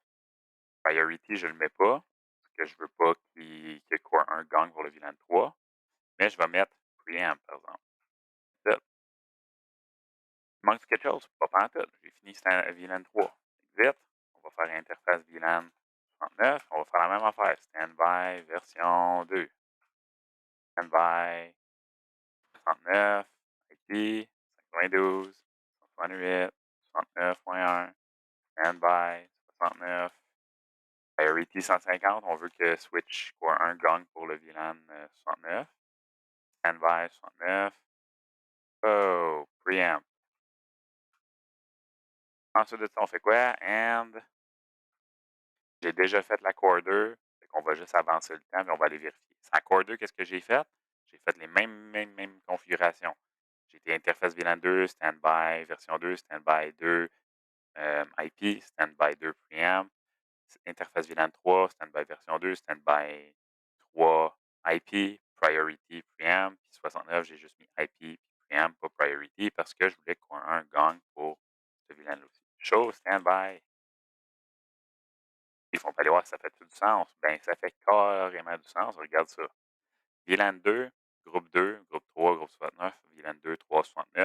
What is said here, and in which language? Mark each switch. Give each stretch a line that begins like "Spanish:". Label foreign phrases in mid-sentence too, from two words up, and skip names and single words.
French: Priority, je ne le mets pas, parce que je ne veux pas que Core 1 gagne pour le VLAN 3. Mais je vais mettre preamp, par exemple. Ça. Il manque quelque chose? Pas pantoute. J'ai fini VLAN 3. Vite, on va faire
English: interface VLAN
French: 39. On va faire la même affaire.
English: Standby version 2. Standby 39. IP 92. 168. 69.1. Standby 69. Priority 150.
French: On veut que Switch Core 1 gagne pour le VLAN 69.
English: Standby 69. Oh, preamp.
French: Ensuite de ça, on fait quoi? And j'ai déjà fait la Core 2. Fait qu'on va juste avancer le temps et on va aller vérifier. Sans Core 2, qu'est-ce que j'ai fait? J'ai fait les mêmes configurations. J'ai été
English: interface VLAN 2, standby version 2, standby 2, IP, standby 2 preamp, interface VLAN 3, standby version 2, standby 3 IP, priority preamp,
French: puis 69, j'ai juste mis IP puis preamp, pas priority, parce que je voulais qu'on ait un gang pour ce VLAN-là aussi.
English: Show standby.
French: Ils font pas aller voir si ça fait tout du sens. Ben, ça fait carrément du sens. Regarde ça. VLAN 2, groupe 3, groupe 69, VLAN 2, 3, 69.